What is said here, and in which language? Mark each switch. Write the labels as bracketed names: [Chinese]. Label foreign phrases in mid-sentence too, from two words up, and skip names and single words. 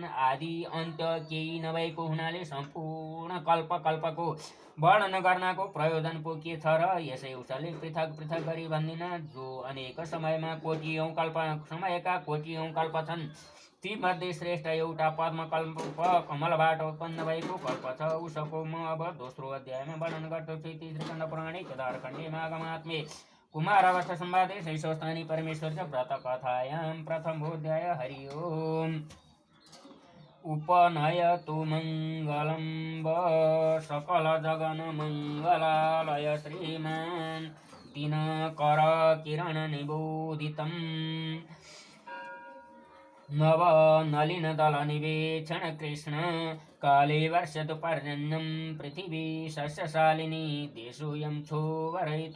[Nepali] आदि अन्त्य केही नभएको हुनाले सम्पूर्ण कल्पको वर्णन गर्नको प्रयोजन पो के छ र? यसै उसले पृथक पृथक गरी भन्दिन। जो अनेक समयमा कोटियौं कल्प छन् ती मध्ये श्रेष्ठ एउटा पद्म कमलबाट उत्पन्न भएको कल्प छ। उसको म अब दोस्रो अध्यायमा वर्णन गर्दछु। [Sanskrit] इति श्रीस्कन्द पुराणे केदारखण्डे माघमात्म्ये कुमारावस्था संवादे शैशवस्थानी परमेश्वर व्रत कथायां प्रथमोऽध्याय। हरि ओम्। उपनयतु मङ्गलं सकल जगन मङ्गलालय श्रीमान् दिनकर किरण निबोधितम् नव नलिन दल निवेक्षण कृष्ण काले वर्षतु पर्जन्यं पृथिवी सस्यशालिनी देशोऽयं क्षोभरहितो